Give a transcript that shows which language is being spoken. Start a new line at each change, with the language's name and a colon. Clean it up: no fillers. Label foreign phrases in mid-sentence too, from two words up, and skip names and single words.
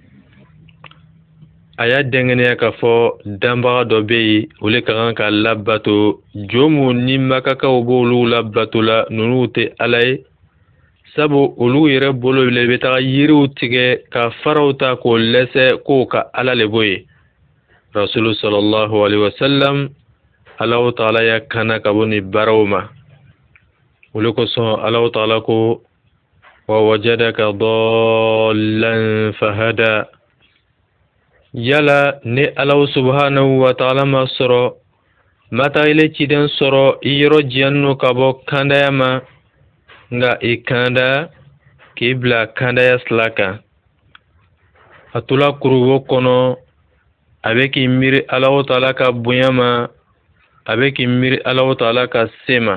Bambara: A y'a dɛngɛniya k'a fɔ danbaga dɔ bɛ yen o le ka kan ka labato. Jo mun ni Makakaw b'olu labato la ninnu tɛ Ala ye. Sabu olu yɛrɛ bolo le bɛ taga yiriw tigɛ ka faraw ta k'o lɛsɛ k'o ka Ala le bɔ yen. Rasulu
Arabic: صلى الله عليه وسلم
Bambara: Allahu Ta'ala ya kana ka bɔ nin baaraw ma. O le kosɔn Allahu Ta'ala ko
Arabic: ووجدك ضالا فهدى.
Bambara: Yala ni
Arabic: الله سبحانه وتعالى
Bambara: ma sɔrɔ ma taa ile ciden sɔrɔ i yɔrɔ jiyanno ka bɔ kandaya ma nka i kanda k'i bila kandaya sira kan. A tola kuruwo kɔnɔ a bɛ k'i miiri Allahu Ta'ala ka bonya ma, a bɛ k'i miiri Allahu Ta'ala ka se ma.